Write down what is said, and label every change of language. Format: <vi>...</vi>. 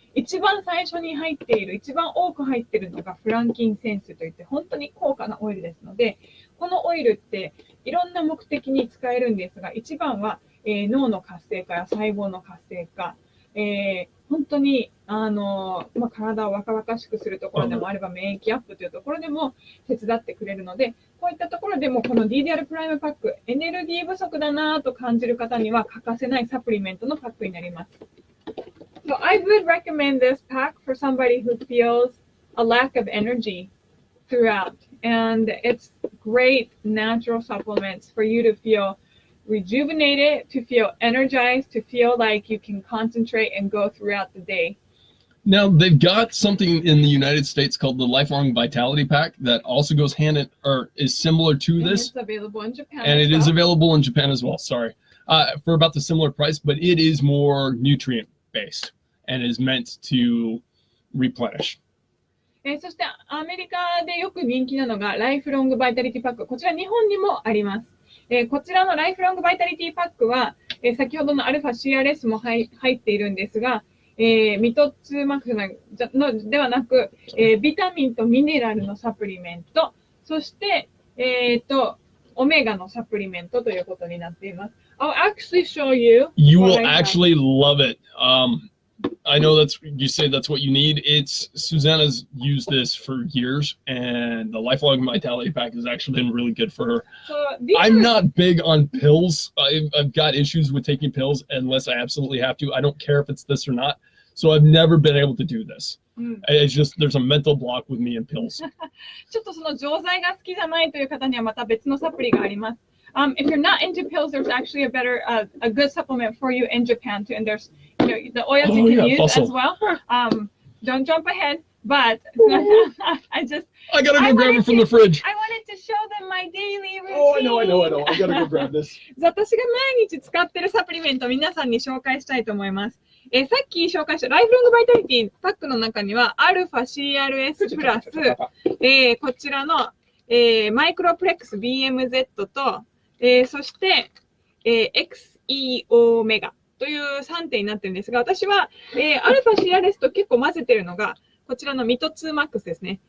<ja>一番最初に入っている、一番多く入っているのがフランキンセンスといって、本当に高価なオイルですので、このオイルっていろんな目的に使えるんですが、一番は、脳の活性化や細胞の活性化、本当に、体を若々しくするところでもあれば、免疫アップというところでも手伝ってくれるので、こういったところでもこの DDR プライムパック、エネルギー不足だなと感じる方には欠かせないサプリメントのパックになります。</ja> <en>So I would recommend this pack for somebody who feels a lack of energy throughout. And it's great natural supplements for you to feel rejuvenated, to feel energized, to feel like you can concentrate and go throughout the day. Now, they've got something in the United States called the Lifelong Vitality Pack that also goes hand in, or is similar to And this. it's available in Japan. And as it is well. available in Japan as well, sorry. For about the similar price, but it is more nutrient based and is meant to replenish.</en> <ja>そしてアメリカでよく人気なのがライフロングバイタリティパック。こちら日本にもあります。こちらのライフロングバイタリティパックは、先ほどのアルファ CRS も入っているんですが、ミト2マックスではなく、ビタミンとミネラルのサプリメント、そして、オメガのサプリメントということになっています。</ja> <en>I'll actually show you. You will actually love it. I know you say that's what you need. Susanna's used this for years, and the Lifelong Vitality Pack has actually been really good for her. I'm not big on pills. I've got issues with taking pills unless I absolutely have to. I don't care if it's this or not. So I've never been able to do this. It's just there's a mental block with me and pills.</en> <ja>ちょっとその錠剤が好きじゃないという方にはまた別のサプリがあります。</ja> <en>If you're not into pills, there's actually a good supplement for you in Japan too, and there's the oils you can use as well. Don't jump ahead, but I gotta go grab it from the fridge. I wanted to show them my daily routine. Oh, I know. I gotta go grab this.</en> <ja>私が毎日使ってるサプリメントを皆さんに紹介したいと思います。さっき紹介したライフロングバイタリティパックの中にはアルファ CRS プラス、こちらの、マイクロプレックス BMZ と、そして、XEO メガという3点になってるんですが、私は、アルファ CRS と結構混ぜてるのが、こちらのミト2マックスですね。</ja>